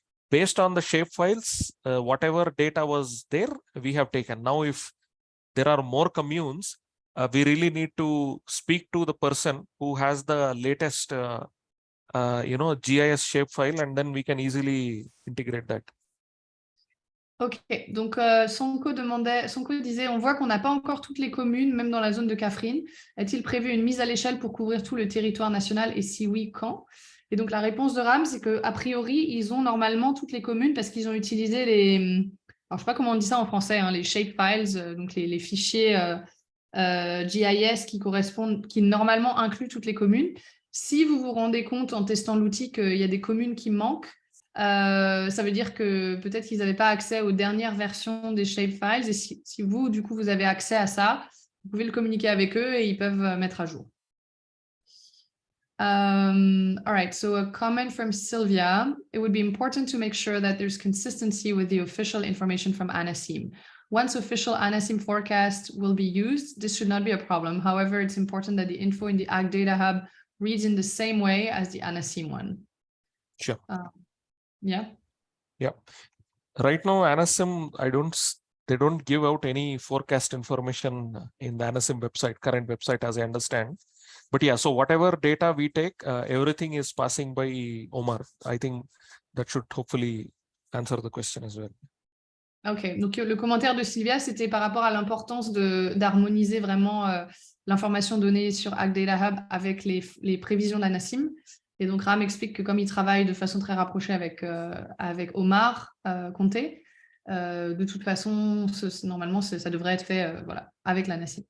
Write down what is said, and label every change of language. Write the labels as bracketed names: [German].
[English] Based on the shapefiles, whatever data was there, we have taken. Now, if there are more communes, we really need to speak to the person who has the latest, GIS shapefile, and then we can easily integrate that. [French] Ok, donc Sonko disait, on voit qu'on n'a pas encore toutes les communes, même dans la zone de Kafrine. Est-il prévu une mise à l'échelle pour couvrir tout le territoire national et si oui, quand? Et donc la réponse de Ram, c'est qu'a priori, ils ont normalement toutes les communes parce qu'ils ont utilisé les... Alors je ne sais pas comment on dit ça en français, hein, les shapefiles, donc les fichiers GIS qui normalement incluent toutes les communes. Si vous vous rendez compte en testant l'outil qu'il y a des communes qui manquent, ça veut dire que peut-être qu'ils n'avaient pas accès aux dernières versions des shapefiles et si vous, du coup, vous avez accès à ça, vous pouvez le communiquer avec eux et ils peuvent mettre à jour. [English] All right, so a comment from Sylvia. It would be important to make sure that there's consistency with the official information from ANACIM. Once official ANACIM forecast will be used, this should not be a problem. However, it's important that the info in the AgDataHub reads in the same way as the ANACIM one. Sure. Yeah. Right now, ANACIM, they don't give out any forecast information in the ANACIM website, current website, as I understand. But yeah, so whatever data we take, everything is passing by Omar. I think that should hopefully answer the question as well. [French] Ok, donc le commentaire de Sylvia, c'était par rapport à l'importance d'harmoniser vraiment l'information donnée sur AgDataHub avec les prévisions d'ANACIM. Et donc Ram explique que comme il travaille de façon très rapprochée avec Omar Comté, de toute façon, normalement, ça devrait être fait avec l'ANACIM.